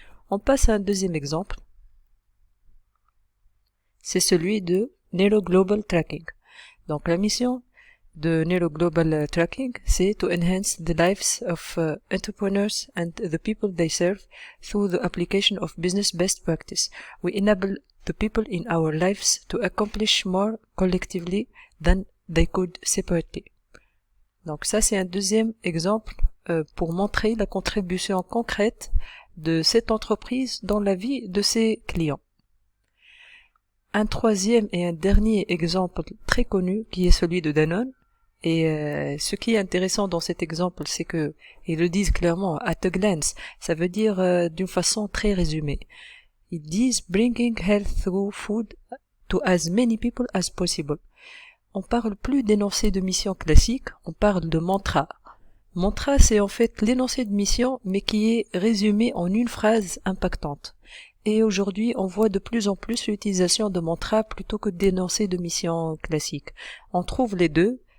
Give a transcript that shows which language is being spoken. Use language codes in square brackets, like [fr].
[fr] On passe à un deuxième exemple. C'est celui de Nero Global Tracking. Donc la mission de Nero Global Tracking, c'est to enhance the lives of entrepreneurs and the people they serve through the application of business best practice. [en] We enable the people in our lives to accomplish more collectively than they could separately. [fr] Donc ça, c'est un deuxième exemple pour montrer la contribution concrète de cette entreprise dans la vie de ses clients. Un troisième et un dernier exemple très connu qui est celui de Danone. Et ce qui est intéressant dans cet exemple, c'est que, ils le disent clairement, at a glance, ça veut dire d'une façon très résumée. Ils disent bringing health through food to as many people as possible. On parle plus d'énoncé de mission classique, on parle de mantra. Mantra, c'est en fait l'énoncé de mission, mais qui est résumé en une phrase impactante. Et aujourd'hui, on voit de plus en plus l'utilisation de mantra plutôt que d'énoncés de mission classique. On trouve les deux.